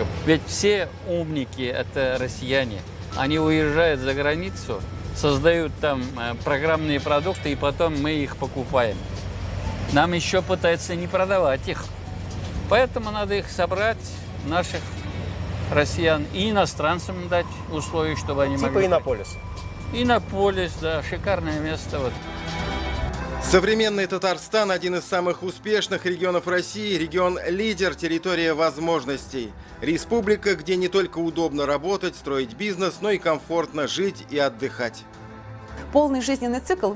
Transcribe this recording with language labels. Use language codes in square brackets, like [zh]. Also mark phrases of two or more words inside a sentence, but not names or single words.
[ru] Ведь все умники – это россияне. Они уезжают за границу, создают там программные продукты, и потом мы их покупаем. Нам еще пытаются не продавать их. Поэтому надо их собрать, наших россиян, и иностранцам дать условия, чтобы они могли... Типа Иннополис. Иннополис, да, шикарное место. Вот. Современный Татарстан – один из самых успешных регионов России, регион-лидер, территория возможностей. Республика, где не только удобно работать, строить бизнес, но и комфортно жить и отдыхать. Полный жизненный цикл.